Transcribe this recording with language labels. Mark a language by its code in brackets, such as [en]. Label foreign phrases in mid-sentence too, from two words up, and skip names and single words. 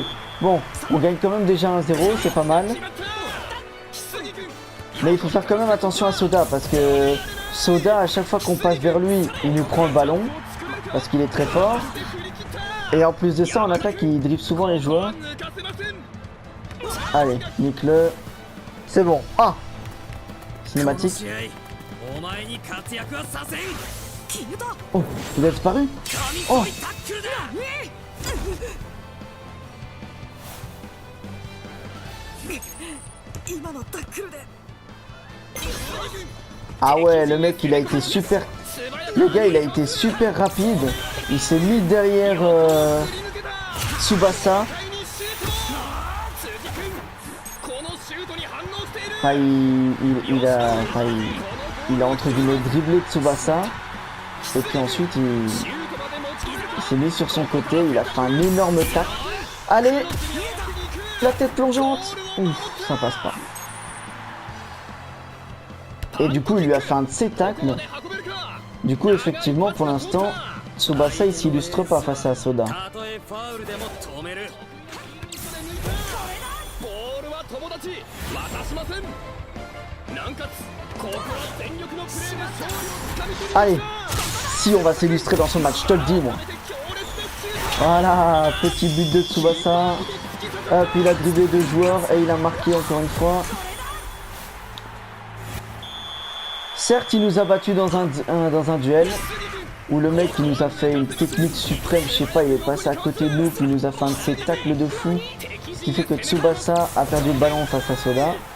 [fr] Bon, on gagne quand même déjà 1-0, c'est pas mal. Mais il faut faire quand même attention à Soda, parce que Soda, à chaque fois qu'on passe vers lui, il nous prend le ballon, parce qu'il est très fort. Et en plus de ça, en attaque, il dribble souvent les joueurs. Allez, nique-le. C'est bon. Ah, [ja] この [fr] cinématique. [ja] 試合お前に活躍はさせん。決めた [fr] Oh, il a disparu. [ja] 神 Oh. っぽいタックルだ。今のタックルで [fr] Ah ouais, le mec, il a été super... Le gars, il a été super rapide. Il s'est mis derrière Tsubasa. Enfin, il a entre guillemets dribblé Tsubasa. Et puis ensuite, il s'est mis sur son côté. Il a fait un énorme tac. Allez, la tête plongeante. Ouf, ça passe pas. Et du coup, il lui a fait un de ses tacles. Du coup, effectivement, pour l'instant, Tsubasa, il s'illustre pas face à Soda. [ja] たとえファウルでも止める。ボールは友達渡しません。南葛ここは全力のプレーで勝利をつかみ取り [fr] Allez, si on va s'illustrer dans ce match, je te le dis, moi. Voilà, petit but de Tsubasa. Hop, il a dribblé 2 joueurs et il a marqué encore une fois. Certes, il nous a battu dans un duel où le mec il nous a fait une technique suprême, je sais pas, il est passé à côté de nous, puis il nous a fait un de ses tacles de fou, ce qui fait que Tsubasa a perdu le ballon face à Soda.